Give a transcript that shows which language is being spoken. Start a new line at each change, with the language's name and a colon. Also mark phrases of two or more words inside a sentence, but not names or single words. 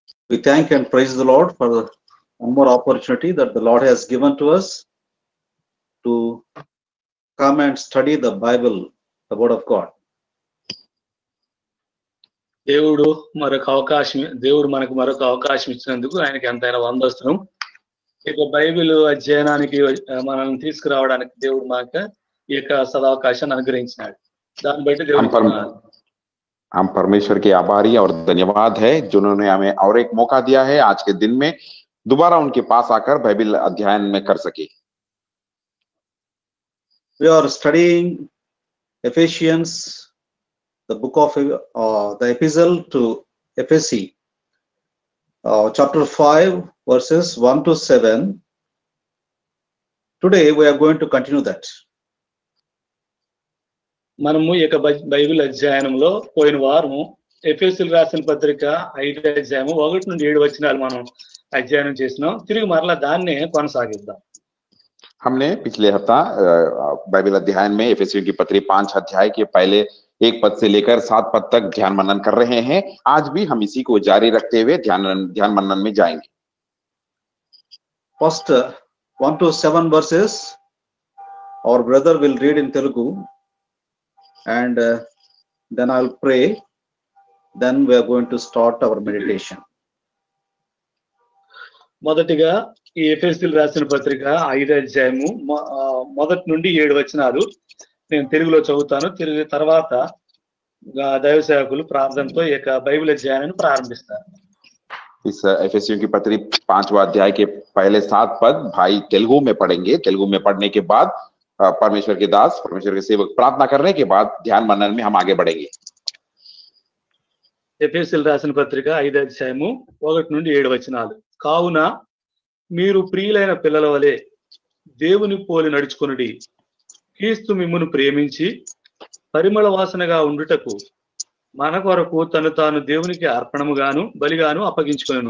English: We thank and praise the Lord for one more opportunity that the Lord has given to us to come and study the Bible, the Word of God.
Telugu: దేవుడు మనకు మరొక అవకాశం ఇచ్చినందుకు ఆయనకి ఎంతైనా వందస్తరం. ఇక బైబిల్ అధ్యయనానికి మనల్ని తీసుకురావడానికి దేవుడు మనకు ఈ యొక్క సదావకాశాన్ని అనుగ్రహించినాడు. దాన్ని బట్టి దేవుడు
Hindi: हम परमेश्वर के आभारी और धन्यवाद है जिन्होंने हमें और एक मौका दिया है आज के दिन में दोबारा उनके पास आकर बाइबल अध्ययन में कर सके.
English: We are studying Ephesians, the book of the epistle to Ephesus, chapter 5, verses 1 to 7. Today we are going to continue that.
Telugu: మనము ఈ యొక్క బైబిల్ అధ్యయనంలో పోయిన వారం ఎఫెసీయులకు రాసిన పత్రిక 5వ అధ్యాయము 1 నుండి 7 వచనాలు మనం అధ్యయనం చేసినాం. తిరిగి మరలా దాన్నే కొనసాగిద్దాం.
Hindi: हमने पिछले हफ्ता बाइबल अध्ययन में एफेसियों की पत्री 5 अध्याय के पहले 1 पद से लेकर 7 पद तक ध्यान मनन कर रहे हैं. आज भी हम इसी को जारी रखते हुए ध्यान मनन में जाएंगे.
English: First 1 to 7 verses our brother will read in Telugu and then I will pray, then we are going to start our meditation.
Telugu: మొదటిగా ఈ ఎఫెసీయులకు రాసిన పత్రిక 5వ అధ్యాయము 1 నుండి 7 వచనాలు నేను తెలుగులో చదువుతాను. తిరిగి తర్వాత దైవ సేవకులు ప్రార్థనతో ఈ యొక్క బైబిల్ అధ్యయనాన్ని ప్రారంభిస్తారు.
Hindi: इस एफेसियों की पत्री 5वां अध्याय के पहले 7 पद भाई तेलुगु में पढ़ेंगे. तेलुगु में पढ़ने के बाद परमेश्वर के दास, परमेश्वर के सेवक प्रार्थना करने के बाद ध्यान मनन में हम आगे बढ़ेंगे.
Telugu: ఎఫెసీయులకు రాసిన పత్రిక 5వ అధ్యాయము 1 నుండి 7 వచనాలు. కావున మీరు ప్రియులైన పిల్లల వలె దేవుని పోలి నడుచుకొనుడి. క్రీస్తు మిమ్మును ప్రేమించి పరిమళ వాసనగా ఉండుటకు మన కొరకు తను తాను దేవునికి అర్పణముగాను బలిగాను అప్పగించుకొనెను.